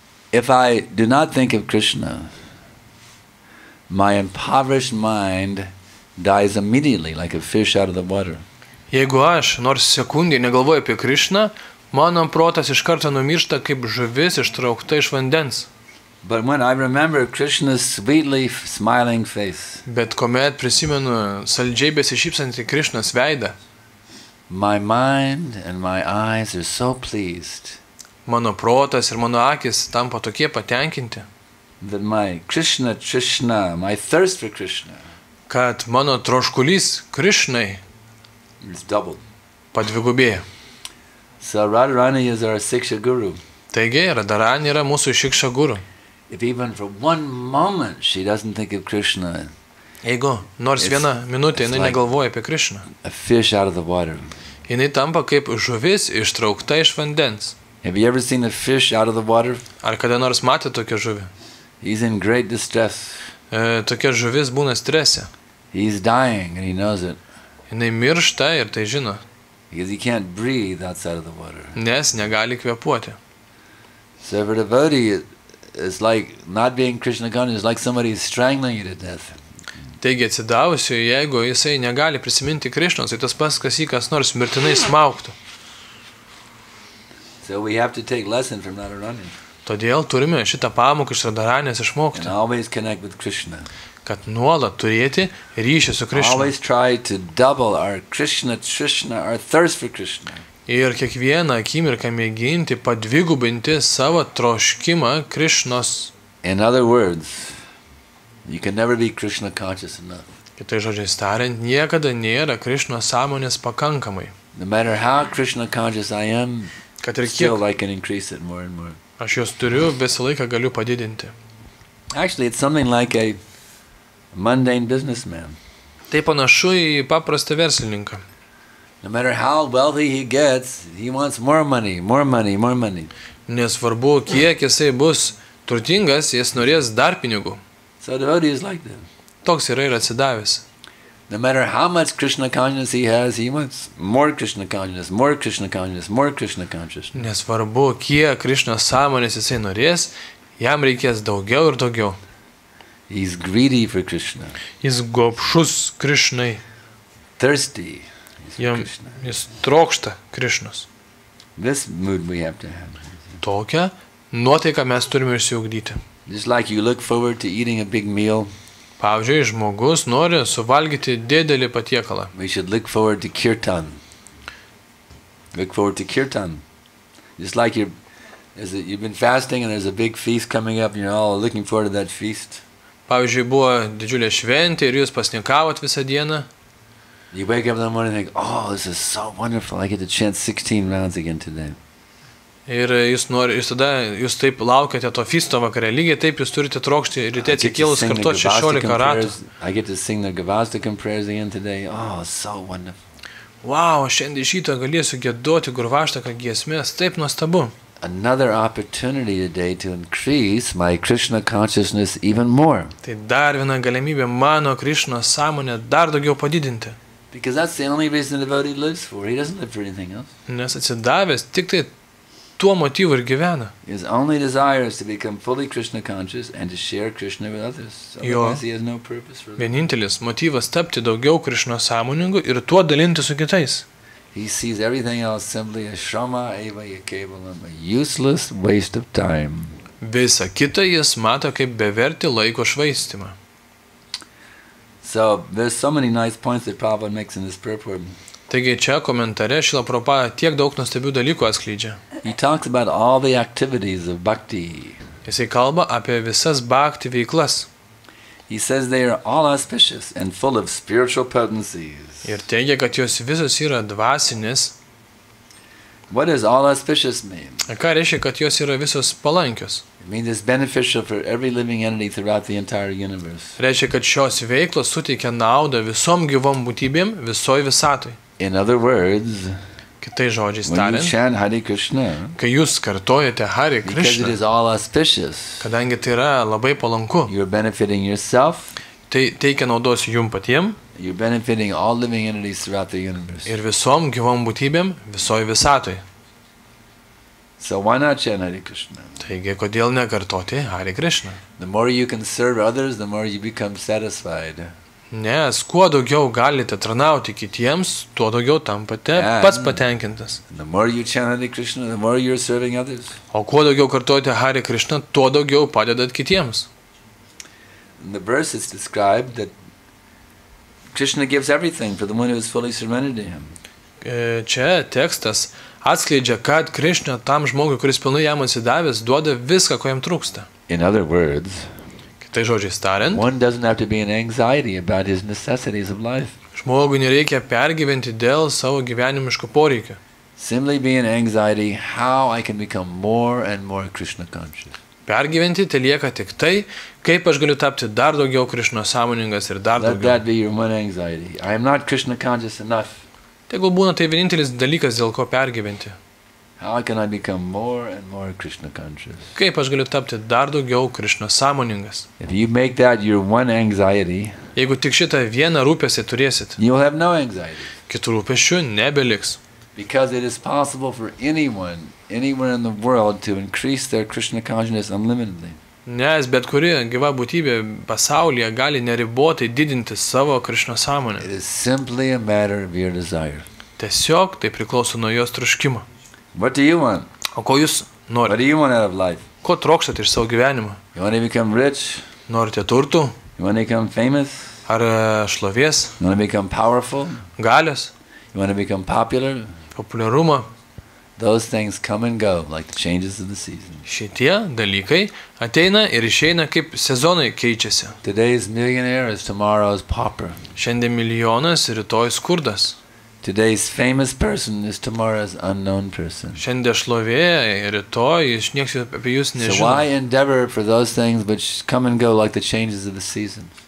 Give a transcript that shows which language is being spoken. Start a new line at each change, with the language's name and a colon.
English: If I do not think of Krishna, my impoverished mind dies immediately like a fish out of the water.
Lithuanian: Jeigu aš nors sekundį negalvoju apie Krišną, mano protas iš karto numiršta kaip žuvis ištraukta iš vandens.
English: But when I remember Krishna's sweetly smiling face,
Lithuanian: Bet kuomet prisimenu saldžiai besišypsantį Krišnos veidą,
English: my mind and my eyes are so pleased
Lithuanian: mano protas ir mano akis tampa tokie patenkinti,
English: that my Krishna Trishna, my thirst for Krishna,
Lithuanian: kad mano troškulys Krišnai
English: is doubled.
Lithuanian: padvigubėjo.
English: So Radharani is our Siksha Guru.
Lithuanian: Taigi, Radharani yra mūsų Šikša guru.
English: If even for 1 moment she doesn't think of Krishna,
Lithuanian: Jeigu nors vieną minutę jinai
English: like
Lithuanian: negalvoja apie Krišną,
English: a fish out of the water.
Lithuanian: jinai tampa kaip žuvis ištraukta iš vandens.
English: Have you ever seen a fish out of the water?
Lithuanian: Ar kada nors matė tokią žuvį?
English: He's in great distress.
Lithuanian: Tokia žuvis būna strese.
English: He's dying and he knows it.
Lithuanian: Jinai miršta ir tai žino,
English: Because he can't breathe outside of the water.
Lithuanian: nes negali kvėpuoti.
English: So for a devotee, it's like not being Krishna conscious, it's like somebody strangling you to death.
Lithuanian: Taigi atsidavusiu, jeigu jisai negali prisiminti Krišnos, tai tas pats, kas jį kas nors mirtinai smaugtų.
English: So we have to take lesson from Radharani
Lithuanian: Todėl turime šitą pamoką iš Radharanės
English: and
Lithuanian: išmokti,
English: always connect with Krishna.
Lithuanian: kad nuolat turėti ryšį su Krišna.
English: Always try to double our Krishna Trishna, our thirst for Krishna.
Lithuanian: Ir kiekvieną akimirką mėginti padvigubinti savo troškimą Krišnos.
English: In other words, you can never be Krishna conscious enough.
Lithuanian: Kitai žodžiais tariant, niekada nėra Krišnos sąmonės pakankamai.
English: No matter how Krishna conscious I am,
Lithuanian: Kad ir
English: still
Lithuanian: kiek
English: I can increase it more and more.
Lithuanian: aš jos turiu, visą laiką galiu padidinti.
English: Actually, it's something like a mundane businessman.
Lithuanian: Tai panašu į paprastą verslininką.
English: No matter how wealthy he gets, he wants more money, more money, more money.
Lithuanian: Nesvarbu, kiek jisai bus turtingas, jis norės dar pinigų.
English: So devotee is like that.
Lithuanian: Toks yra ir atsidavęs.
English: No matter how much Krishna consciousness he wants more Krishna consciousness, more Krishna consciousness, more Krishna consciousness.
Lithuanian: Nesvarbu, kiek Krišnos sąmonės jisai norės, jam reikės daugiau ir daugiau.
English: He's greedy for Krishna,
Lithuanian: Jis gobšus Krišnai,
English: thirsty for
Lithuanian: jam,
English: Krishna.
Lithuanian: jis trokšta Krišnos.
English: This mood we have to have.
Lithuanian: Tokią nuotaiką mes turime išsiugdyti.
English: Just like you look forward to eating a big meal,
Lithuanian: Pavyzdžiui, žmogus nori suvalgyti didelį patiekalą.
English: we should look forward to kirtan. Look forward to kirtan. Just like you've been fasting and there's a big feast coming up and you're all looking forward to that feast.
Lithuanian: Pavyzdžiui, buvo didžiulė šventė ir jūs pasninkavot visą dieną.
English: You wake up in the morning and think, oh, this is so wonderful. I get to chant 16 rounds again today.
Lithuanian: Ir jūs taip laukiate to feasto vakare, lygiai taip jūs turite trokšti ryte atsikėlus kartuoti 16 ratų.
English: I get to sing the Gavastakam prayers again today. Oh, so wonderful.
Lithuanian: Wow, šiandien šitą galėsiu giedoti Gurvaštaką giesmės, taip nuostabu.
English: Another opportunity today to increase my Krishna consciousness even more.
Lithuanian: Tai dar viena galimybė mano Krišnos sąmonę dar daugiau padidinti.
English: Because that's the only reason the devotee lives for. He doesn't live for anything else.
Lithuanian: Nes atsidavęs tik tai tuo motyvu ir gyvena.
English: His only desire is to become fully Krishna conscious and to share Krishna with others. Otherwise he has no purpose for life.
Lithuanian: Vienintelis motyvas tapti daugiau Krišnos sąmoningų ir tuo dalinti su kitais.
English: He sees everything else simply as shrama eva kevalam, a useless waste of time.
Lithuanian: Visa kita jis mato kaip bevertį laiko švaistimą.
English: So there's so many nice points that Prabhupada makes in this purport.
Lithuanian: Taigi čia komentare Šrila Prabhupada tiek daug nuostabių dalykų atskleidžia.
English: He talks about all the activities of bhakti.
Lithuanian: Jisai kalba apie visas bhakti veiklas.
English: He says they are all auspicious and full of spiritual potencies.
Lithuanian: Ir teigia, kad jos visos yra dvasinės.
English: What does all auspicious mean?
Lithuanian: Ką reiškia, kad jos yra visos palankios?
English: It means it's beneficial for every living entity throughout the entire universe.
Lithuanian: Reiškia, kad šios veiklos suteikia naudą visom gyvom būtybėm visoj visatoj.
English: In other words,
Lithuanian: Kitais žodžiais
English: when you
Lithuanian: tariant,
English: chant Hare Krishna,
Lithuanian: kai jūs kartojate Hare
English: because it
Lithuanian: Krishna,
English: is all auspicious,
Lithuanian: kadangi tai yra labai palanku,
English: you're benefiting yourself,
Lithuanian: tai teikia naudos jum patiem
English: you're benefiting all living entities throughout the universe.
Lithuanian: ir visom gyvom būtybėm visoj visatoj.
English: So why not chant Hare Krishna?
Lithuanian: Taigi, kodėl nekartoti Hare Krishna?
English: The more you can serve others, the more you become satisfied.
Lithuanian: Nes kuo daugiau galite tarnauti kitiems, tuo daugiau tampate pats patenkintas.
English: The more you chant Hare Krishna, the more you're serving others.
Lithuanian: O kuo daugiau kartojate Hare Krishna, tuo daugiau padedat kitiems.
English: In the verse it's described that Krishna gives everything for the one who is fully surrendered to him.
Lithuanian: Čia tekstas atskleidžia, kad Krishna tam žmogui, kuris pilnai jam atsidavęs, duoda viską, ko jam trūksta.
English: In other words,
Lithuanian: Kitai žodžiais tariant,
English: one doesn't have to be in anxiety about his necessities of life.
Lithuanian: žmogui nereikia pergyventi dėl savo gyvenimiško poreikio.
English: Simply be in anxiety how I can become more and more Krishna conscious.
Lithuanian: Pergyventi tai lieka tik tai, kaip aš galiu tapti dar daugiau Krishna sąmoningas ir dar
English: Let
Lithuanian: daugiau.
English: that be your one anxiety. I am not Krishna conscious enough.
Lithuanian: Tegul būna tai vienintelis dalykas, dėl ko pergyventi.
English: How can I become more and more Krishna conscious?
Lithuanian: Kaip aš galiu tapti dar daugiau Krishna sąmoningas.
English: If you make that your one anxiety,
Lithuanian: Jeigu tik šitą vieną rūpestį turėsit,
English: you'll have no anxiety.
Lithuanian: kitų rūpesčių nebeliks.
English: Because it is possible for anyone, anywhere in the world, to increase their Krishna consciousness unlimitedly.
Lithuanian: Nes bet kuri gyva būtybė pasaulyje gali neribotai didinti savo Krishna
English: It
Lithuanian: sąmonę.
English: is simply a matter of your desire.
Lithuanian: Tiesiog tai priklauso nuo jos troškimo.
English: What do you want?
Lithuanian: O ko jūs
English: What
Lithuanian: norite?
English: do you want out of life?
Lithuanian: Ko trokštate iš savo gyvenimo?
English: You want to become rich?
Lithuanian: Norite turtų?
English: You want to become famous?
Lithuanian: Ar šlovės?
English: You want to become powerful?
Lithuanian: Galios?
English: You want to become popular?
Lithuanian: Populiarumo?
English: Those things come and go like the changes of the season.
Lithuanian: Šitie dalykai ateina ir išeina kaip sezonai keičiasi.
English: Today's millionaire is tomorrow's pauper.
Lithuanian: Šiandien milijonas, rytoj skurdas.
English: Today's famous person is tomorrow's unknown person.
Lithuanian: Šiandien šlovė, rytoj nieks apie jūs
English: So why
Lithuanian: nežino.
English: endeavor for those things which come and go like the changes of the season?